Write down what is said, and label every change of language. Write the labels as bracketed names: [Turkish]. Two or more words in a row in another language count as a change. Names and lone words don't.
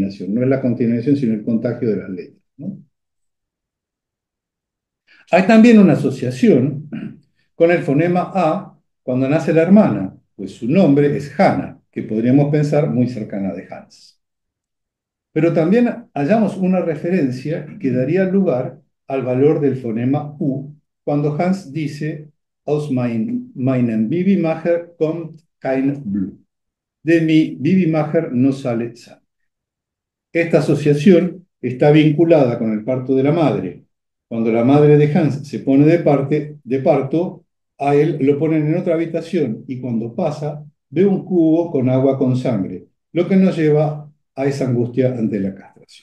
[Spanish] No es la contaminación, sino el contagio de las letras, ¿no? Hay también una asociación con el fonema A cuando nace la hermana, pues su nombre es Hannah, que podríamos pensar muy cercana de Hans. Pero también hallamos una referencia que daría lugar al valor del fonema U cuando Hans dice [German] aus meinem Babymacher kommt kein Blut. [Spanish] De mi Babymacher no sale sangre. Esta asociación está vinculada con el parto de la madre. Cuando la madre de Hans se pone de parto, a él lo ponen en otra habitación y cuando pasa ve un cubo con agua con sangre, lo que nos lleva a esa angustia ante la castración.